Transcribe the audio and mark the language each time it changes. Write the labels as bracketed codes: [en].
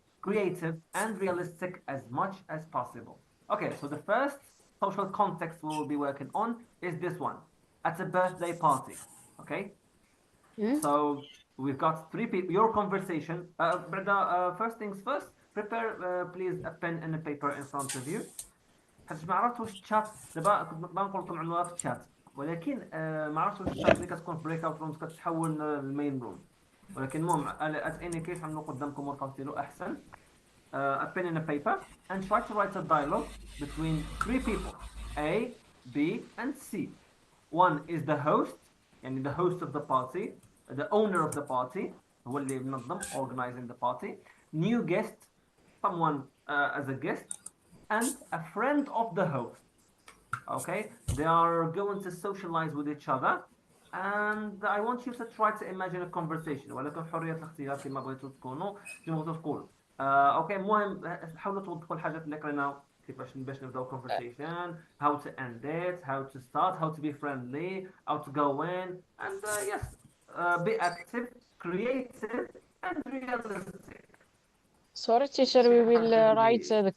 [en] creative, and realistic as much as possible. Okay, so the first social context we will be working on is this one, at a birthday party. Okay, so we've got three people. Your conversation. First things first. Prepare, please, a pen and a paper in front of you. [ar] حيت ما عرفت واش الشات دابا كنت بنقول لكم عنوانات في الشات ولكن ما عرفتش واش الشات اللي كتكون في بريك اوت رومز كتحول للمين روم ولكن المهم ات اني كيس غنو قدامكم ورقه وستيلو احسن [en] a pen and a paper and try to write a dialogue between three people A, B and C. One is the host [ar] يعني [en] the host of the party, the owner of the party [ar] هو اللي منظم [en] organizing the party, new guest, someone as a guest, and a friend of the host. Okay, they are going to socialize with each other, and I want you to try to imagine a conversation. [ar] ولكن حرية الاختيار كما بغيتوا تكونوا كما بغيتوا تقولوا. اوكي المهم حاولوا توضحوا الحاجات اللي قرينا كيفاش باش نبداو [en] conversation, how to end it, how to start, how to be friendly, how to go in, and yes, be active, creative, and realistic. Sorry, teacher, we will write the